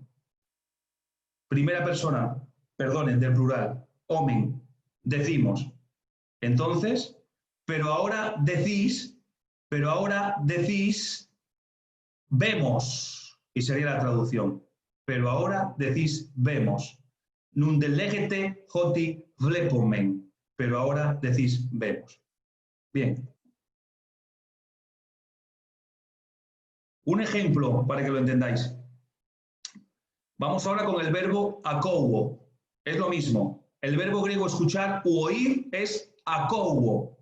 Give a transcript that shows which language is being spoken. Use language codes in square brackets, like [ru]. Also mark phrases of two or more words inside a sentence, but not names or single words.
[es] Primera persona, perdonen, del plural. Omen. Decimos. Entonces, pero ahora decís, vemos, y sería la traducción. Pero ahora decís, vemos. [el] νῦν δὲ λέγετε ὅτι βλέπομεν. [es] Pero ahora decís, vemos. Bien. Un ejemplo para que lo entendáis. Vamos ahora con el verbo akouo. Es lo mismo. El verbo griego escuchar u oír es akouo.